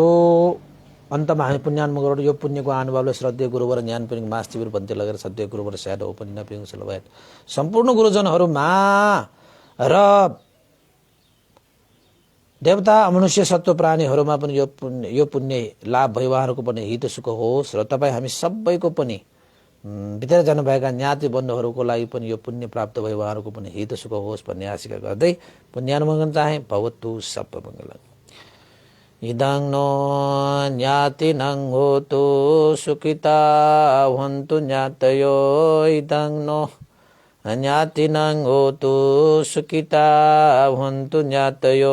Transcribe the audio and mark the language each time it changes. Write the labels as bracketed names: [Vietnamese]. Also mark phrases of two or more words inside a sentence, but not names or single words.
[Nepali] अन्तमा हामी पुण्यानुमोदन गरौँ। यो पुण्यको अनुभवले श्रद्धेय गुरुवर ज्ञान पिङ मास शिविर भन्ते लगेर श्रद्धेय गुरुवर स्याड ओपनिङ पिङ लगायत सम्पूर्ण गुरुजनहरूमा र देवता मनुष्य सत्व प्राणीहरूमा पनि यो पुण्य लाभ भई उहाँहरूको पनि हित सुख होस् र तपाईँ हामी सबैको पनि भित्र जानुभएका ज्ञाति बन्धुहरूको लागि पनि यो पुण्य प्राप्त भई उहाँहरूको पनि हित सुख होस् भन्ने आशा गर्दै पुण्यानुमोदन चाहे। [Pali] भवतु सर्वमङ्गलम्। इदं नो ज्ञातिनं होतु सुखिता भवन्तु ज्ञातयो। इदं नो ज्ञातिनं होतु सुखिता भवन्तु ज्ञातयो।